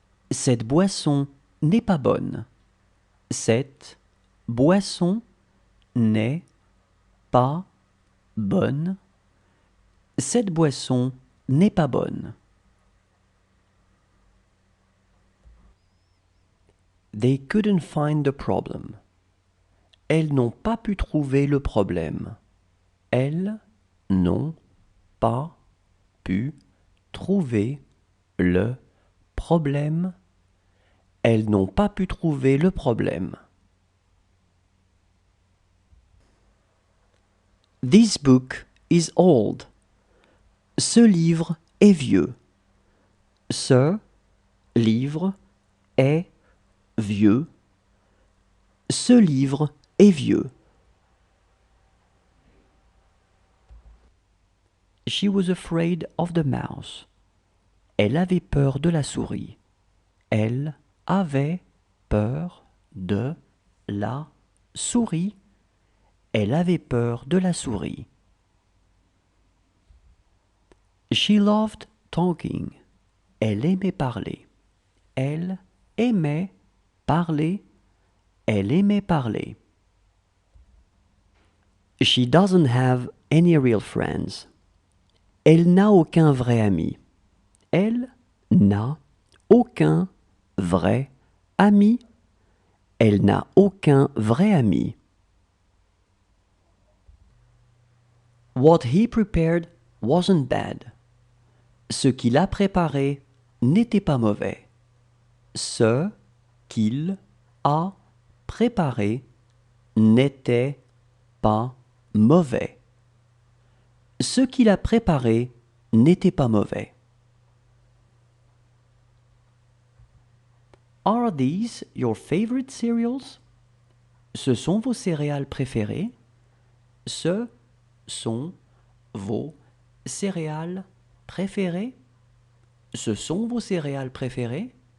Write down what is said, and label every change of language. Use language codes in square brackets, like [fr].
[fr] Cette boisson n'est pas bonne. Cette boisson n'est pas bonne. Cette boisson n'est pas bonne. [en] They couldn't find the problem. [fr] Elles n'ont pas pu trouver le problème. Elles n'ont pas pu trouver le problème. Elles n'ont pas pu trouver le problème. [en] This book is old. [fr] Ce livre est vieux. Ce livre est vieux. Ce livre est vieux. [en] She was afraid of the mouse. [fr] Elle avait peur de la souris. Elle avait peur de la souris. Elle avait peur de la souris. [en] She loved talking. [fr] Elle aimait parler. Elle aimait parler. Elle aimait parler. [en] She doesn't have any real friends. [fr] Elle n'a aucun vrai ami. Elle n'a aucun vrai ami. Elle n'a aucun vrai ami. [en] What he prepared wasn't bad. [fr] Ce qu'il a préparé n'était pas mauvais. Ce qu'il a préparé n'était pas mauvais. Ce qu'il a préparé n'était pas mauvais. [en] Are these your favorite cereals? [fr] Ce sont vos céréales préférées? Ce sont vos céréales préférées? Ce sont vos céréales préférées?